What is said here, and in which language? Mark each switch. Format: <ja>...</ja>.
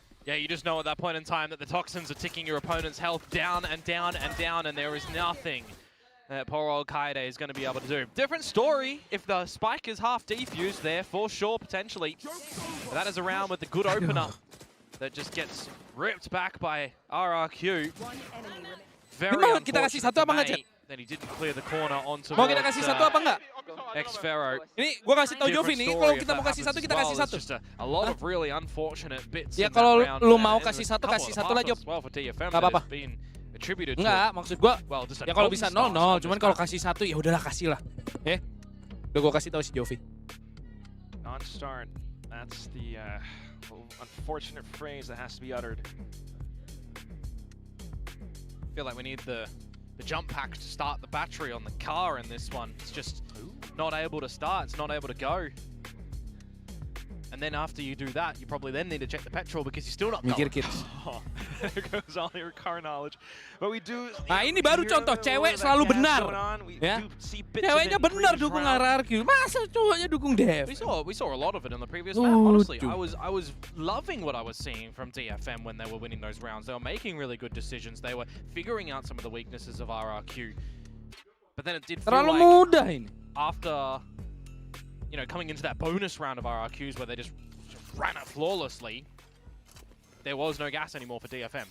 <en>Yeah, you just know at that point in time that the toxins are ticking your opponent's health down and down and down, and there is nothing that poor old Kaide is going to be able to do. Different story if the spike is half defused there, for sure, potentially. But that is around with the good opener that just gets ripped back by RRQ. Very unfortunate that he didn't clear the corner onto</en> <id>Mau kita kasih satu apa enggak?</id> <en>Xfero.</en> <id>Ini gua kasih tau Jovi nih, kalau kita mau kasih satu kita kasih satu.</id> <en>A lot of really unfortunate bits.</en> <id>Ya kalau lu mau kasih satu lah Job. Enggak apa-apa. Enggak, maksud gua ya kalau bisa 0-0, cuman kalau kasih satu ya udahlah kasih lah. Udah gua kasih tahu si Jovi.</id> <en>Non-start. That's the unfortunate phrase that has to be uttered. I feel like we need the jump pack to start the battery on the car in this one. It's just not able to start, it's not able to go. And then after you do that, you probably then need to check the petrol because you're still not going. There goes all your car knowledge. But we do.</en> <id>Nah ini baru contoh cewek selalu benar. Ya. Ceweknya benar dukung RRQ. Masa cowoknya dukung Dev?</id> <en>We saw a lot of it in the previous map. Honestly, I was loving what I was seeing from DFM when they were winning those rounds. They were making really good decisions. They were figuring out some of the weaknesses of RRQ. But then it did feel like</en> <id>mudah ini.</id> <en>After coming into that bonus round of RRQs where they just ran it flawlessly, there was no gas anymore for DFM.</en>